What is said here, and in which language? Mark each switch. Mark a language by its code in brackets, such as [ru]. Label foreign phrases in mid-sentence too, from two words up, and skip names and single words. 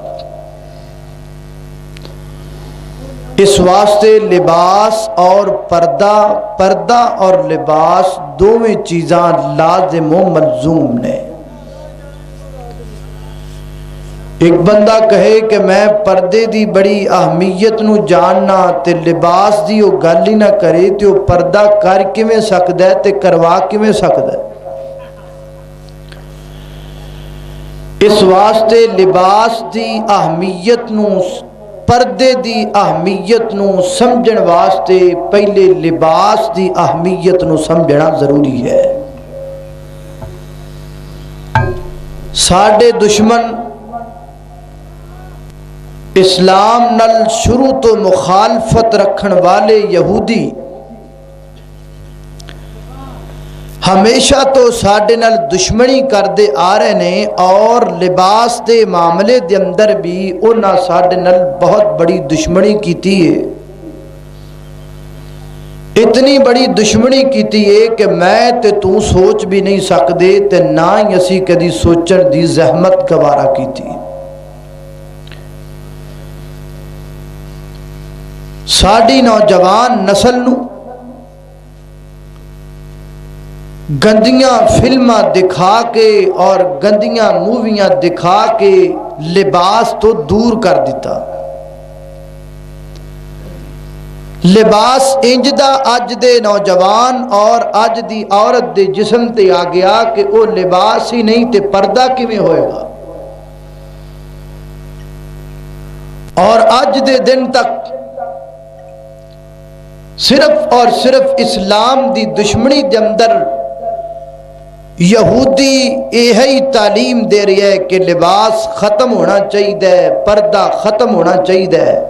[pa] اس واسطے لباس اور پردہ اور لباس دونوں چیزاں لازم و ملزوم نے۔ ایک بندہ کہے کہ میں پردے دی بڑی اہمیت نو جاننا تے لباس دی وہ گل ہی نہ کرے تے وہ پردہ کر کیویں سکدا ہے تے کروا کیویں سکدا ہے؟ اس واسطے لباس دی اہمیت نو، پردے دی اہمیت نو سمجھن واسطے پہلے لباس دی اہمیت نو سمجھنا ضروری ہے۔ ساڈے دشمن اسلام نال شروع تو مخالفت رکھن والے یہودی ہمیشہ تو ساڈے نال دشمنی کردے آ رہے نے، اور لباس دے معاملے دے اندر بھی انہاں ساڈے نال بہت بڑی دشمنی کیتی ہے۔ اتنی بڑی دشمنی کیتی ہے کہ میں تے تو سوچ بھی نہیں سکدے تے نہ ہی اسی کدی سوچن دی زحمت گوارا کیتی۔ ساڈی نوجوان نسل نو گندیاں فلماں دکھا کے اور گندیاں موویاں دکھا کے لباس تو دور کر دیتا۔ لباس انج دا اج دے نوجوان اور اج دی عورت دے جسم تے آ گیا کہ وہ لباس ہی نہیں تے پردہ کیویں ہوئے گا۔ اور اج دے دن تک صرف اور صرف اسلام دی دشمنی دے اندر یہودی یہی تعلیم دے رہی ہے کہ لباس ختم ہونا چاہیے، پردہ ختم ہونا چاہیے۔